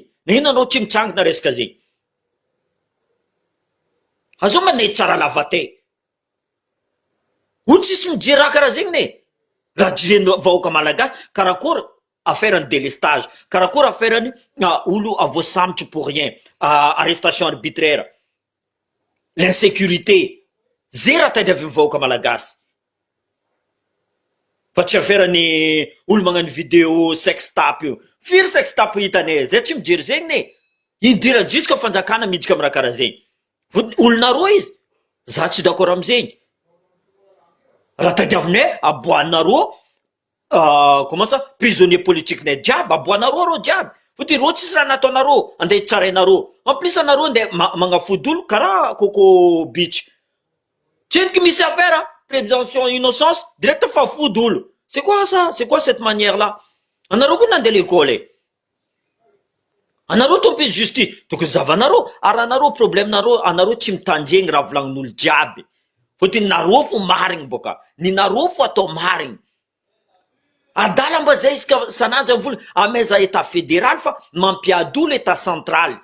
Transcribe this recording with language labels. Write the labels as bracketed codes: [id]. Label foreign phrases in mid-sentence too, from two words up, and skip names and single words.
[mg] Nagnino anao tsy mitrangana resaka zegny? Azao manay tsara lavaté. Olo tsisy mijery raha karaha zegny ne. Raha jireny vahoaka malagasy, karakory [fr] affaire délestage, [mg] karakory affaire olo voasambotro [fr] pour rien, arrestation arbitraire, l'insécurité. [mg] Zay raha tadiavin'ny vahoaka malagasy. Fa tsy affaire-ny olo magnano [fr] vidéo sextape [mg] io. Firy sextape hitanay, zay tsy mijery zegny ne. Indira jusque fanjakana miditra amin'ny raha karaha zegny. Olonareo izy, za tsy d'accord amizegny. Raha tadiavinay aboahanareo [fr] comment ça, prisonnier politique [mg] nay jiaby, aboahanareo reo jiaby. Fotony reo tsisy raha nataonareo, andeha hitsarainareo. [fr] En plus [mg] anareo andeha magnafody olo karaha Coco Beach. Tsy henoko misy affaire, [fr] présomption innocence, [mg] direct fa fody olo. [fr] C'est quoi ça? C'est quoi cette manière-là? [mg] Anareo koa nandeha l'école. Anareo tompisy justice, tokony zavanareo, ary anareo problème nareo, anareo tsy mitandregny raha volagnin'olo jiaby. Fotony nareo fo marigny boka, ny nareo fo atao marigny. Adala mba zay isika sananja vola ameza [fr] état fédéral [mg] fa mampiady olo [fr] état central.